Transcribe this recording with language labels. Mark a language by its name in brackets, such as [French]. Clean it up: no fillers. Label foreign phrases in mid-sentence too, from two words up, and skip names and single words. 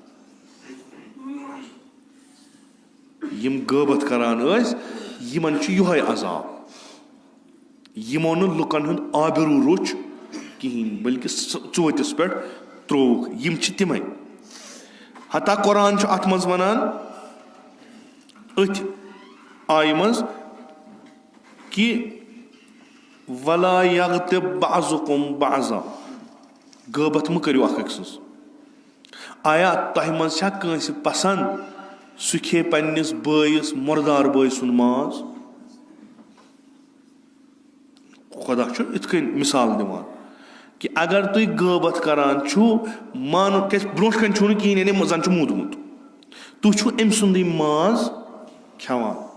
[Kashmiri] ٲسۍ یِمن چھُ یِہوے عذاب یِمو نہٕ لُکن ہُنٛد آبروٗ روٚچھ کِہینۍ بٔلکہِ ژوٗنٛٹھِس پٮ۪ٹھ ترووُکھ یِم چھِ تِمے حتا قۄران چھُ اتھ منٛز ونان أتھۍ آیہِ منٛز کہِ [Arabic] ولا یغتب بعضکم بعضا [Kashmiri] غٲبت مہٕ کٔرِو اکھ أکۍ سٕنٛز آیا تۄہہِ منٛز چھا کٲنٛسہِ پسنٛد سُہ کھیٚیہِ پننِس بٲیِس مُردار بٲے سُنٛد ماز خۄدا چھُ یِتھ کٔنۍ مِثال دِوان کہِ اگر تُہۍ غٲبت کران چھُو مانُن کیازِ برونٛٹھ کَنہِ چھُو نہٕ کِہینۍ یعنی زن چھُ موٗدمُت تُہۍ چھُو أمۍ سُنٛدٕے ماز کھٮ۪وان